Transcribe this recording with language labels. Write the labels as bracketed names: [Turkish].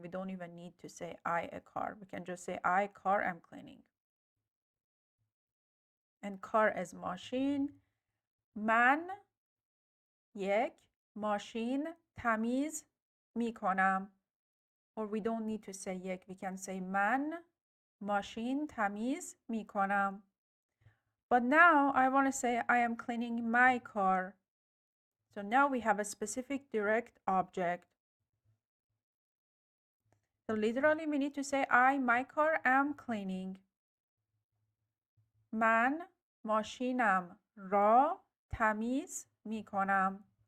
[English] We don't even need to say I, a car. We can just say I, car, am cleaning. And car is machine. [Persian] من یک ماشین تمیز می کنم. [English] Or we don't need to say یک. We can say [Persian] من ماشین تمیز می کنم. [English] But now I want to say I am cleaning my car. So now we have a specific direct object. So literally we need to say I, my car, am cleaning. [Persian] من ماشینم را تمیز می کنم.